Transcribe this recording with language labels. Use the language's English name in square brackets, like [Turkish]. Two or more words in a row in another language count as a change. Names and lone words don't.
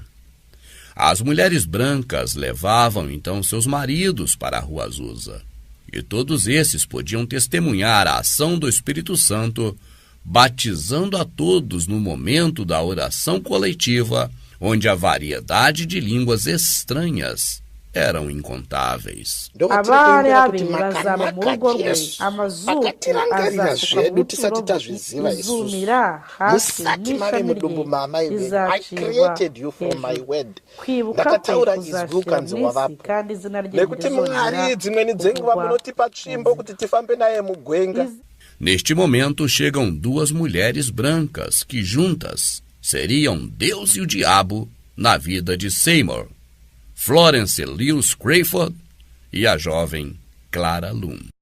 [Portuguese] As mulheres brancas levavam então seus maridos para a Rua Azusa, e todos esses podiam testemunhar a ação do Espírito Santo, batizando a todos no momento da oração coletiva, onde a variedade de línguas estranhas eram incontáveis. [Kinyarwanda] Abari abiri bazaba mu rugo rwe amazuku azafuka izumira hasi n'ishami rye rizacibwa kwibuka kwe kuzashira mw'isi kandi izina rye rizongera. [Portuguese] Neste momento chegam duas mulheres brancas que juntas seriam Deus e o diabo na vida de Seymour, Florence Lewis Crawford e a jovem Clara Loom.